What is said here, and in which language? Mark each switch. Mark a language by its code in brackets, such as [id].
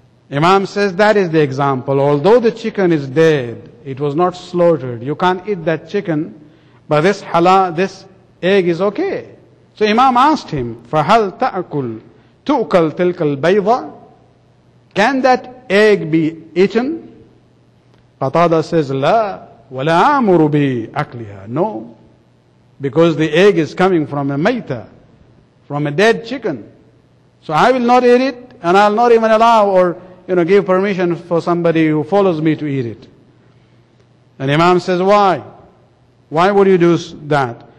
[en] Imam says that is the example. Although the chicken is dead, it was not slaughtered. You can't eat that chicken, but this egg is okay. So Imam asked him, [ar] فَهَلْ تُؤْكَلْ تِلْكَ الْبَيْضَةِ. [en] Can that egg be eaten? Qatada says, [ar] لا ولا أمر بأكلها. [en] No, because the egg is coming from a maita, from a dead chicken. So I will not eat it, and I'll not even allow or give permission for somebody who follows me to eat it. And Imam says, why? Why would you do that?